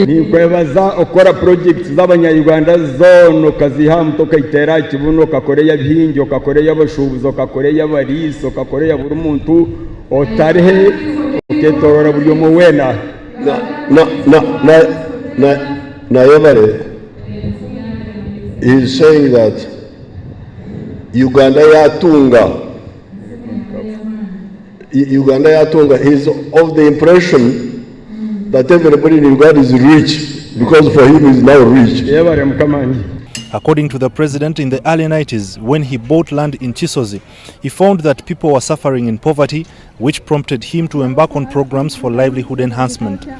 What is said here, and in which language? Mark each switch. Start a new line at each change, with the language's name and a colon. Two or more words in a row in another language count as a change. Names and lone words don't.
Nyankole: ni kwebaza okora project z'abanyayuganda zono kaziha mtoka itera kibuno kakoreya bihingi okakoreya abashubuzo okakoreya bariso okakoreya buri muntu otarihe oketorora buri mu wena na yebare
English: is saying that Uganda yatunga is of the impression that everybody in Uganda is rich because for him is now rich. According to the president, in the early 90s, when he bought land in Kisuzi, he found that people were suffering in poverty, which prompted him to embark on programs for livelihood enhancement.